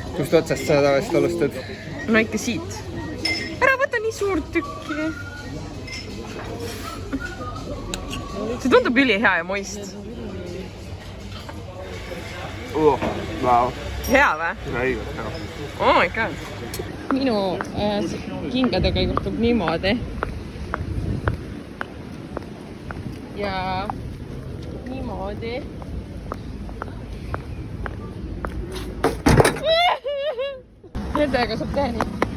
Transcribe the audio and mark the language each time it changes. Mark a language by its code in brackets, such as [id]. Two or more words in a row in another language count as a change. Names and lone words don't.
[et] Kust otsast sa tavaliselt alustad? No ikka siit. Ära võta nii suurt tükki. See tundub ülihea ja moist. Vau. Hea või? Õigus, hea. [en] Oh my god. [et] Minu kingadega juhtub niimoodi. Ja niimoodi. Nendega saab teha nii.